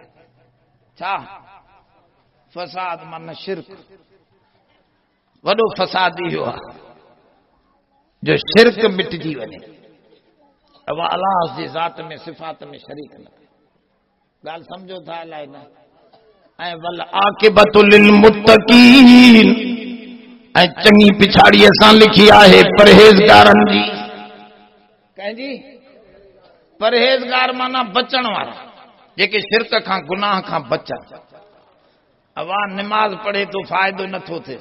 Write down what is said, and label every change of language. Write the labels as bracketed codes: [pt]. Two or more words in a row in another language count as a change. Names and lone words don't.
[sd] छा फसाद माना शिरक, वॾो फसाद इहो आहे जो शिरक मिटिजी वञे, अब अल्लाह जी ज़ात में सिफ़ात में शरीक न करे। ॻाल्हि सम्झो था अलाए न। ऐं [ar] والعاقبة للمتقين, [sd] ऐं चङी पिछाड़ी असां लिखी आहे परहेज़गारनि जी। कंहिंजी? परहेज़गार माना बचण वारा, जेके शिरक खां गुनाह खां बचनि। अवा निमाज़ पढ़े तो फ़ाइदो नथो थिए।